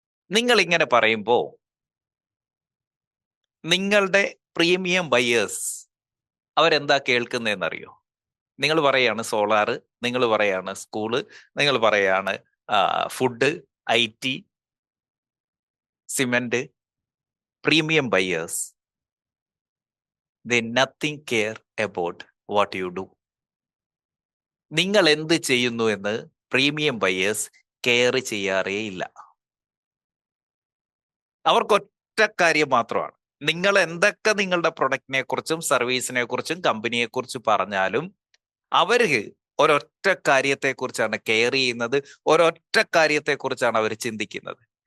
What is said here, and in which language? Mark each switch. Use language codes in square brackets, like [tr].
[ml] നിങ്ങൾ ഇങ്ങനെ പറയുമ്പോൾ നിങ്ങളുടെ പ്രീമിയം ബയേഴ്സ് അവരെന്താ കേൾക്കുന്നതെന്നറിയോ? നിങ്ങൾ പറയാണ് സോളാർ, നിങ്ങൾ പറയാണ് സ്കൂള്, നിങ്ങൾ പറയാണ് food, IT, cement. [en] Premium buyers they nothing care about what you do. [ml] നിങ്ങൾ എന്ത് ചെയ്യുന്നു എന്ന് പ്രീമിയം ബയേഴ്സ് കെയർ ചെയ്യാറേ ഇല്ല. അവർക്കൊറ്റ കാര്യം മാത്രമാണ്, നിങ്ങൾ എന്തൊക്കെ നിങ്ങളുടെ പ്രൊഡക്റ്റിനെ കുറിച്ചും സർവീസിനെ കുറിച്ചും കമ്പനിയെ കുറിച്ച് പറഞ്ഞാലും അവര് ഒരൊറ്റ കാര്യത്തെക്കുറിച്ചാണ് കെയർ ചെയ്യുന്നത്, ഒരൊറ്റ കാര്യത്തെക്കുറിച്ചാണ് അവർ ചിന്തിക്കുന്നത്.